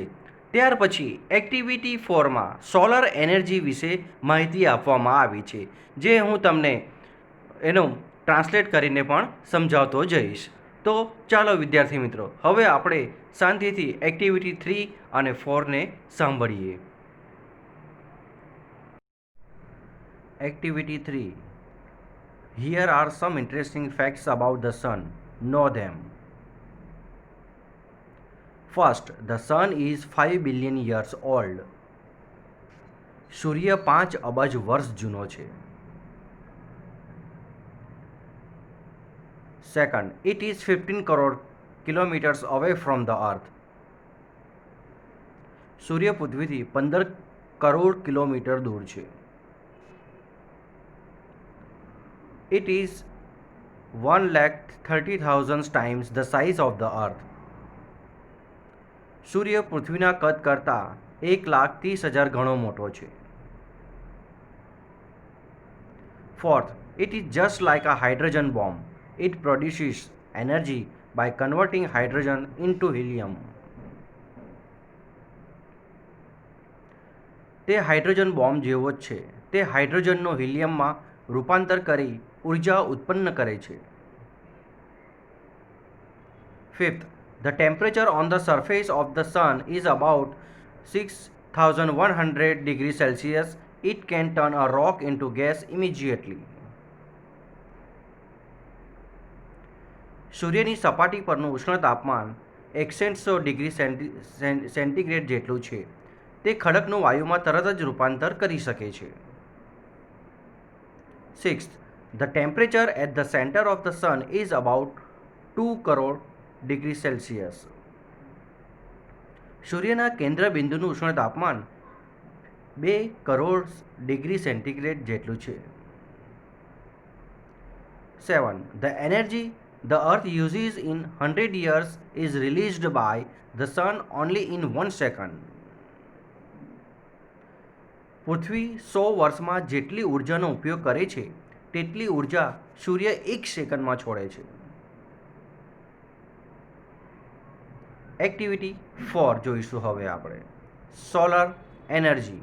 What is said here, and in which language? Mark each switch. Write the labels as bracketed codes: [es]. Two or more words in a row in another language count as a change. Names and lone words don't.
[gu] ત્યાર પછી એક્ટિવિટી 4માં સોલર એનર્જી વિશે માહિતી આપવામાં આવી છે, જે હું તમને એનું ટ્રાન્સલેટ કરીને પણ સમજાવતો જઈશ. તો ચાલો વિદ્યાર્થી મિત્રો, હવે આપણે શાંતિથી એક્ટિવિટી 3 અને 4ને સાંભળીએ. એક્ટિવિટી 3. [en] Here are some interesting facts about the sun. Know them. First, the sun is 5 billion years old. [gu] સૂર્ય 5 અબજ વર્ષ જૂનો છે. [en] Second, it is 15 crore kilometers away from the earth. [gu] સૂર્ય પૃથ્વીથી 15 કરોડ કિલોમીટર દૂર છે. [en] It is 1,30,000 times the size of the earth. [gu] સૂર્ય પૃથ્વીના કદ કરતાં 1,30,000 ગણો મોટો છે. [en] Fourth, it is just like a hydrogen bomb. It produces energy by converting hydrogen into helium. [gu] તે હાઇડ્રોજન બોમ્બ જેવો જ છે. તે હાઇડ્રોજનનો હિલિયમમાં રૂપાંતર કરી ઉર્જા ઉત્પન્ન કરે છે. [en] Fifth, the temperature on the surface of the sun is about 6,100 degrees Celsius. It can turn a rock into gas immediately. [gu] સૂર્યની સપાટી પરનું ઉષ્ણ તાપમાન 6100 ડિગ્રી સેન્ટીગ્રેડ જેટલું છે. તે ખડકનું વાયુમાં તરત જ રૂપાંતર કરી શકે છે. [en] Sixth, the temperature at the center of the sun is about 2 crore degrees Celsius. [gu] સૂર્યના કેન્દ્ર બિંદુનું ઉષ્ણ તાપમાન 2 કરોડ ડિગ્રી સેન્ટીગ્રેડ જેટલું છે. 7. [en] The energy the earth uses in 100 years is released by the sun only in 1 second. [gu] પૃથ્વી 100 વર્ષમાં જેટલી ઉર્જાનો ઉપયોગ કરે છે તેટલી ઉર્જા સૂર્ય 1 સેકન્ડમાં છોડે છે. એક્ટિવિટી 4 જોઈશું હવે આપણે. સોલર એનર્જી.